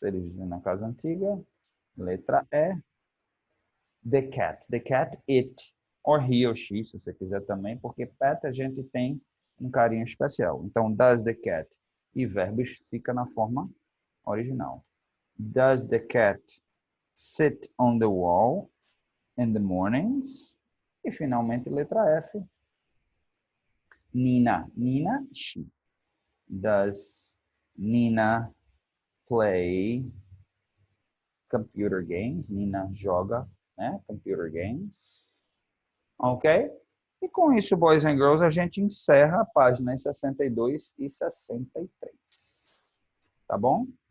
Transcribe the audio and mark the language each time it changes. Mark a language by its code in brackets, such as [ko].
[pt] Eles vivem na casa antiga. Letra E. [en] The cat, it. Or he or she, [pt] se você quiser também, porque pet a gente tem um carinho especial. Então, does the cat e verbos fica na forma original. [en] Does the cat sit on the wall in the mornings? [pt] E finalmente, letra F. Nina, she. [en] Does Nina play computer games? [pt] Nina joga, né? Computer games. Ok? E com isso, [en] boys and girls, [pt] a gente encerra a página 62 e 63. Tá bom?